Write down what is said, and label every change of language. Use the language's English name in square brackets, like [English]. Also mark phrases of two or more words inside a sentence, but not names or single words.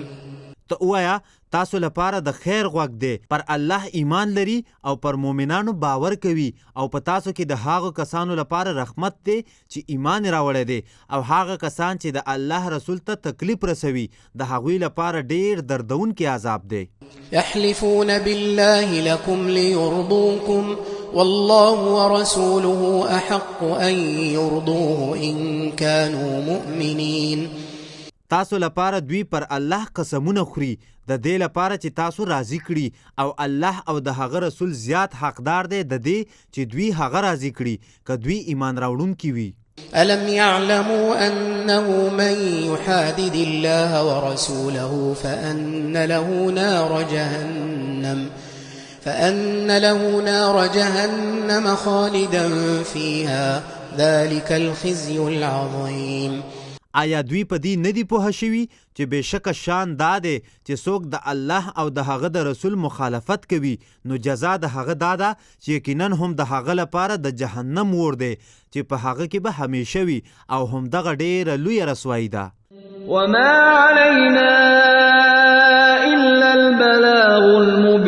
[Pashto] ته ووایه تاسو لپاره د خیر غوږ دی، پر الله ایمان لري او پر مؤمنانو باور کوي، او په تاسو کې د هغو کسانو لپاره رحمت دی چې ایمان راوړی دی، او هغه کسان چې د الله رسول ته تکلیف رسوي د هغوی لپاره ډیر دردونکی عذاب دی. [Arabic] يحلفون بالله لكم ليرضوكم والله ورسوله أحق أن يرضوه إن كانوا مؤمنين. [Pashto] تاسو لپاره دوی پر الله قسمونه خوري د دې لپاره چې تاسو راضي کړي، او الله او د هغه رسول زیات حقدار دی د دې چې دوی هغه راضي کړي که دوی ایمان راوړونکي وي. [Arabic] ألم يعلموا أنه من يحادد الله ورسوله فأن له نار جهنم خالدا فيها ذلك الخزي العظيم. [Pashto] آیا دوی په دې نه دي پوه شوي چې بېشکه شان دا دی چې څوک د الله او د هغه د رسول مخالفت کوي نو جزا د هغه دا ده چې یقینا هم د هغه لپاره د جهنم اور دی چې په هغه کې به همیشه وي، او هم دغه ډیره لویه رسوایي ده. [Arabic] وما علينا إلا البلاغ